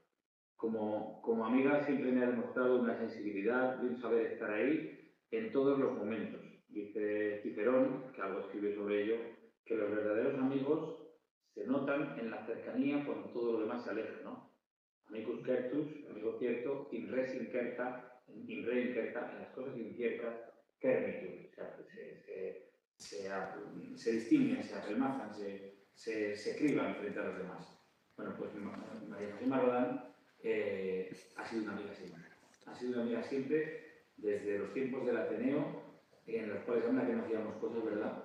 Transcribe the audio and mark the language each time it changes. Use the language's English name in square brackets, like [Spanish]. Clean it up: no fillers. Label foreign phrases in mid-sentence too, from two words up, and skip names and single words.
[Spanish] Como amiga siempre me ha demostrado una sensibilidad y un saber estar ahí en todos los momentos. Dice Cicerón, que algo escribe sobre ello, que los verdaderos amigos se notan en la cercanía cuando todo lo demás se aleja, ¿no? [Latin] Amicus certus, [Spanish] amigo cierto, [Latin] in res incerta, in re incerta, [Spanish] en las cosas inciertas, cernitur. O sea, se distinguen, se apremazan, se criban frente a los demás. Bueno, pues María José Marrodán ha sido una amiga siempre. Ha sido una amiga siempre desde los tiempos del Ateneo, en los cuales anda que no hacíamos cosas, ¿verdad?